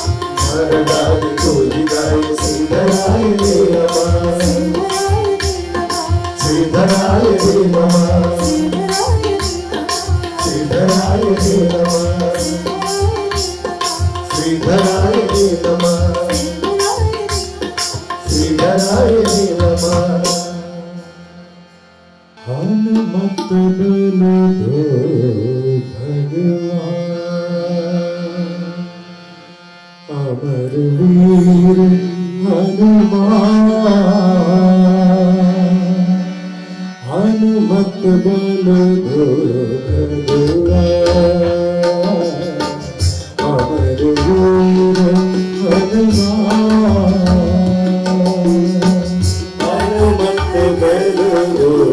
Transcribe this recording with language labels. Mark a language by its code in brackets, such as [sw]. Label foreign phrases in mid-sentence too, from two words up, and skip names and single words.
[sa] ആനന്ദാദി പൂജിതായ ശ്രീധരായ ഹേ നമഃ ശ്രീധരായ ഹേ നമഃ ശ്രീധരായ ഹേ നമഃ ശ്രീധരായ ഹേ നമഃ ശ്രീധരായ ഹേ നമഃ [hi] हनुमत बल दो भगवान अमर वीर हनुमान हनुमत बल दो भगवान अमर वीर हनुमान हनुमत बल दो